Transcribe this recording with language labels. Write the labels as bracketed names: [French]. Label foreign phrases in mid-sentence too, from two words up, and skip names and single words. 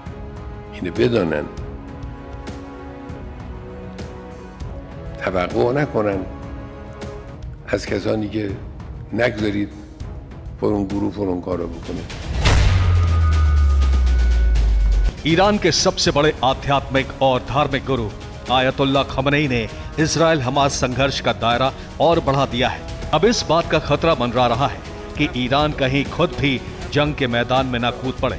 [Persian] اینو بدانن، توقع نکنن از کسانی که نگذارید فلان گروه فلان کارو بکنه. [Hindi] ईरान के सबसे बड़े आध्यात्मिक और धार्मिक गुरु आयतुल्लाह खमेनेई ने इजराइल हमास संघर्ष का दायरा और बढ़ा दिया है। अब इस बात का खतरा मंडरा रहा है कि ईरान कहीं खुद भी जंग के मैदान में न कूद पड़े।